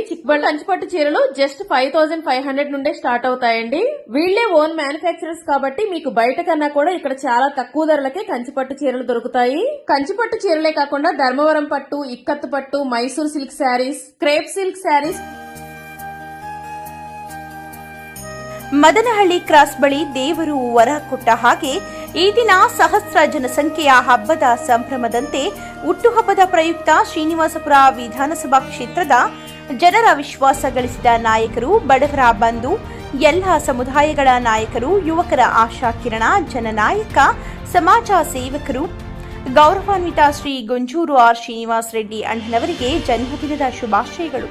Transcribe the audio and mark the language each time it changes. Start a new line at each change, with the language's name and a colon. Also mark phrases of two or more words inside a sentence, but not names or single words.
Telugu: చిక్బల్ కంచిపట్టు చీరలు జస్ట్ 5500 నుండే స్టార్ట్ అవుతాయండి. వీళ్లే
English: own manufacturers
Telugu: కాబట్టి మీకు బయట కన్నా కూడా ఇక్కడ చాలా తక్కువ ధరలకే కంచిపట్టు చీరలు దొరుకుతాయి. కంచిపట్టు చీరలే కాకుండా ధర్మవరం పట్టు, ఇక్కత్తు పట్టు, మైసూర్
English: silk sarees, crepe silk sarees,
Kannada: ಮದನಹಳ್ಳಿ ಕ್ರಾಸ್ ಬಳಿ ದೇವರು ವರ ಕೊಟ್ಟ ಹಾಗೆ ಈ ದಿನ ಸಹಸ್ರ ಜನಸಂಖ್ಯೆಯ ಹಬ್ಬದ ಸಂಭ್ರಮದಂತೆ ಹುಟ್ಟುಹಬ್ಬದ ಪ್ರಯುಕ್ತ ಶ್ರೀನಿವಾಸಪುರ ವಿಧಾನಸಭಾ ಕ್ಷೇತ್ರದ ಜನರ ವಿಶ್ವಾಸ ಗಳಿಸಿದ ನಾಯಕರು, ಬಡವರ ಬಂಧು, ಎಲ್ಲ ಸಮುದಾಯಗಳ ನಾಯಕರು, ಯುವಕರ ಆಶಾಕಿರಣ, ಜನನಾಯಕ, ಸಮಾಜ ಸೇವಕರು, ಗೌರವಾನ್ವಿತ ಶ್ರೀ ಗೊಂಜೂರು ಆರ್ ಶ್ರೀನಿವಾಸ ರೆಡ್ಡಿ ಅಣ್ಣನವರಿಗೆ ಜನ್ಮದಿನದ ಶುಭಾಶಯಗಳು.